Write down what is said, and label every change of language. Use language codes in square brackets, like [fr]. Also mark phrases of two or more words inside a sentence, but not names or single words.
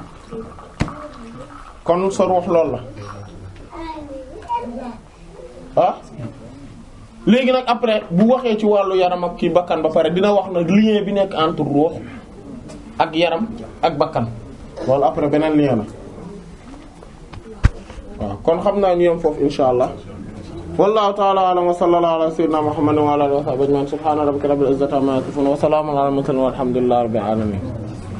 [wo] kon sa ruux loolu la ah léegi nag après bu waxee ci wàllu yaram ak kii bakkan ba pare dina wax nag lien bi nekk entre ruux ak yaram ak bakkan loolu après beneen lien la waaw kon xam naa ñu yem foofu [ar] إن شاء الله والله تعالى أعلم وصلى الله على سيدنا محمد وعلى آله وصحبه أجمعين سبحان ربك رب العزة عما يصفون وسلام على المرسلين والحمد لله رب العالمين